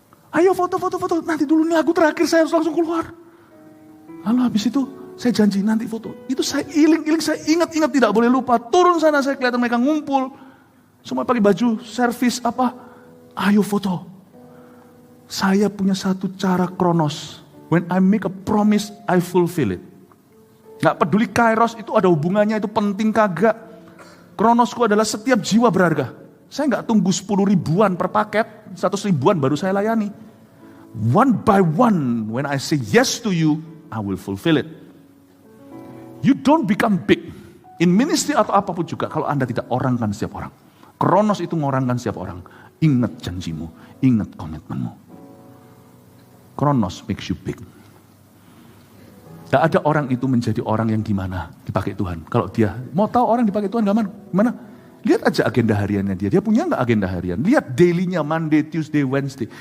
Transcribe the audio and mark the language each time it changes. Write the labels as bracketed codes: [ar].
[id] Ayo foto. Nanti dulu nih lagu terakhir saya harus langsung keluar. Lalu habis itu saya janji nanti foto. Itu saya iling-iling, saya ingat-ingat tidak boleh lupa. Turun sana saya kelihatan mereka ngumpul. Semua pakai baju servis apa. Ayo foto. Saya punya satu cara kronos. [en] When I make a promise, I fulfill it. [id] Gak peduli kairos itu ada hubungannya, itu penting kagak. Kronosku adalah setiap jiwa berharga. Saya gak tunggu 10 ribuan per paket, 100 ribuan baru saya layani. [en] One by one, when I say yes to you, I will fulfill it. You don't become big. In ministry [id] atau apapun juga, kalau Anda tidak orangkan setiap orang. Kronos itu ngorangkan setiap orang. Ingat janjimu, ingat komitmenmu. [en] Kronos makes you big. [id] Gak ada orang itu menjadi orang yang gimana dipakai Tuhan. Kalau dia mau tahu orang dipakai Tuhan gimana? Lihat aja agenda hariannya dia. Dia punya gak agenda harian? Lihat daily-nya, Monday, Tuesday, Wednesday.